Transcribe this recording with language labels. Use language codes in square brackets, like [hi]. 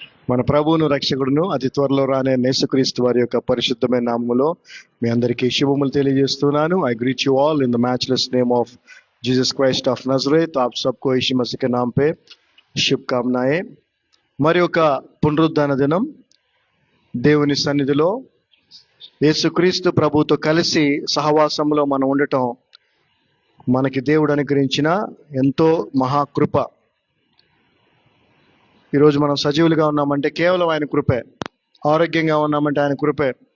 [te] మన ప్రభువును రక్షకుడును అతి త్వరలో రానే యేసుక్రీస్తు వారి యొక్క పరిశుద్ధమైన నామములో మీ అందరికీ శుభములు తెలియజేస్తున్నాను. [en] I greet you all in the matchless name of Jesus Christ of Nazareth. [hi] आप सबको यीशु मसीह के नाम पे शुभकामनाएं. [te] మరి ఒక పునరుద్ధాన దినం దేవుని సన్నిధిలో యేసుక్రీస్తు ప్రభువుతో కలిసి సహవాసంలో మనం ఉండటం మనకి దేవుడు అనుగ్రహించిన ఎంతో మహాకృప. ఈరోజు మనం సజీవులుగా ఉన్నామంటే కేవలం ఆయన కృపే. ఆరోగ్యంగా ఉన్నామంటే ఆయన కృపే.